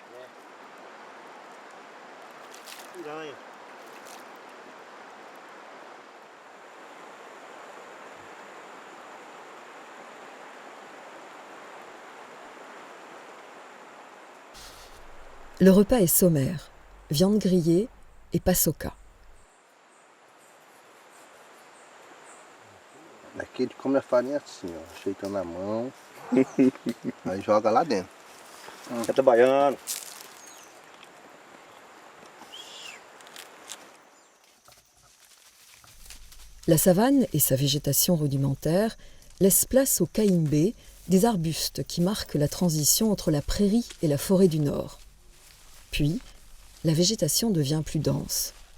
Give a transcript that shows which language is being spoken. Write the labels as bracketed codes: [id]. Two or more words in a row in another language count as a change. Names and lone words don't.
[pt] Piranha. [fr] Le repas est sommaire, viande grillée et paçoca. [pt] Aqui ele come a farinha assim, ó, ajeitando a mão, aí joga lá dentro. Tá trabalhando. [fr] La savane et sa végétation rudimentaire laissent place aux caïmbés, des arbustes qui marquent la transition entre la prairie et la forêt du Nord. Puis, la végétation devient plus dense.